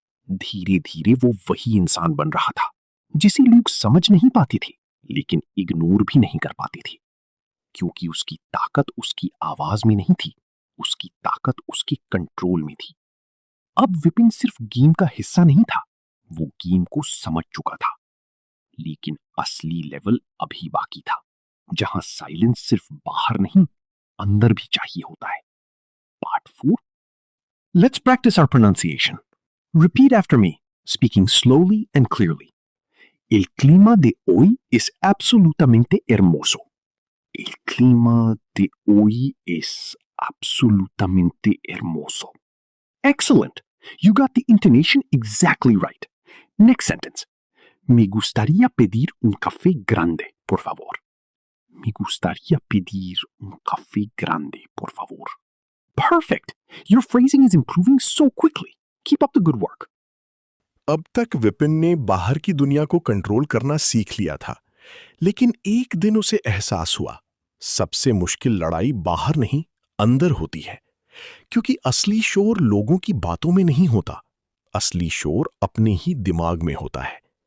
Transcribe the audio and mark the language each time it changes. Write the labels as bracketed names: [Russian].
[Hindi] धीरे धीरे वो वही इंसान बन रहा था जिसे लोग समझ नहीं पाते थे, लेकिन इग्नोर भी नहीं कर पाते थे, क्योंकि उसकी ताकत उसकी आवाज में नहीं थी, उसकी ताकत उसके कंट्रोल में थी। अब विपिन सिर्फ गेम का हिस्सा नहीं था, वो गेम को समझ चुका था। लेकिन असली लेवल अभी बाकी था, जहां साइलेंस सिर्फ बाहर नहीं, अंदर भी चाहिए होता है। [English] Part 4. Let's practice our pronunciation. Repeat after me, speaking slowly and clearly. [Spanish] El clima de hoy es absolutamente hermoso. El clima de hoy es absolutamente hermoso. [English] Excellent. You got the intonation exactly right. Next sentence. [Spanish] Me gustaría pedir un café grande, por favor. Me gustaría pedir un café grande, por favor. [English] Perfect. Your phrasing is improving so quickly. Keep up the good work. [Hindi] अब तक विपिन ने बाहर की दुनिया को control करना सीख लिया था, लेकिन एक दिन उसे एहसास हुआ, सबसे मुश्किल लड़ाई बाहर नहीं, अंदर होती है। क्योंकि असली शोर लोगों की बातों में नहीं होता, असली शोर अपने ही दिमाग में होता है।